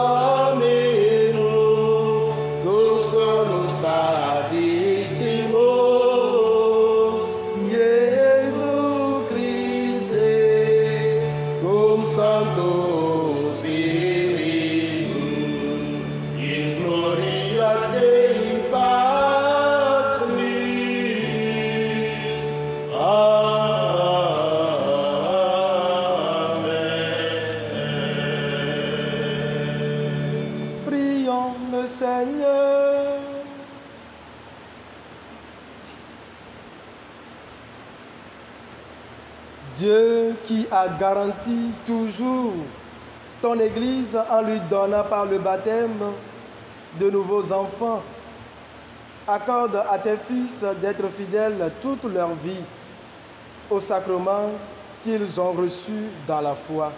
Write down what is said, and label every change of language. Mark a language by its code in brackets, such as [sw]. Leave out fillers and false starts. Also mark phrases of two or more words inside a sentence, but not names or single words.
[la] Dominus, tu solus Santissimus, Iesu Christe, cum Sancto Spiritu, in gloria Dei Patris. Amen. [fr] Prions le Seigneur. Dieu qui a garanti toujours ton Église en lui donnant par le baptême de nouveaux enfants, accorde à tes fils d'être fidèles toute leur vie aux sacrements qu'ils ont reçus dans la foi.